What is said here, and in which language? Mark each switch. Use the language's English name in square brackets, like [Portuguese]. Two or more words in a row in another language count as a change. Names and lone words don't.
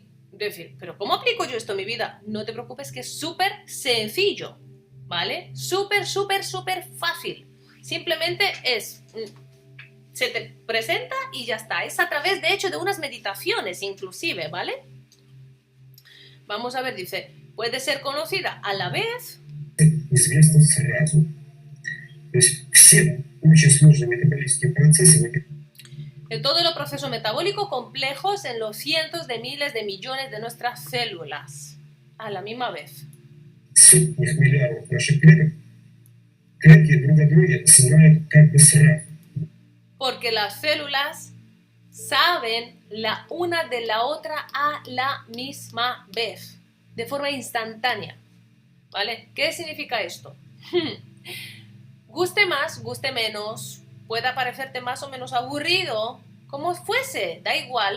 [Spanish] decir, pero ¿cómo aplico yo esto en mi vida? No te preocupes, que es súper sencillo, ¿vale? Súper, súper, súper fácil. Simplemente se te presenta y ya está. Es a través, de hecho, de unas meditaciones inclusive, ¿vale? Vamos a ver, dice, puede ser conocida a la vez. [Russian] Известно сразу. То есть все очень сложные метаболические процессы. [Spanish] De todos los procesos metabólicos complejos en los cientos de miles de millones de nuestras células a la misma vez. [Russian] Сотни миллиардов наших клеток. Клетки друг о друге знают как бы сразу. [Spanish] Porque las células saben la una de la otra a la misma vez, de forma instantánea, ¿vale? ¿Qué significa esto? Guste más, guste menos, pueda parecerte más o menos aburrido, como fuese, da igual.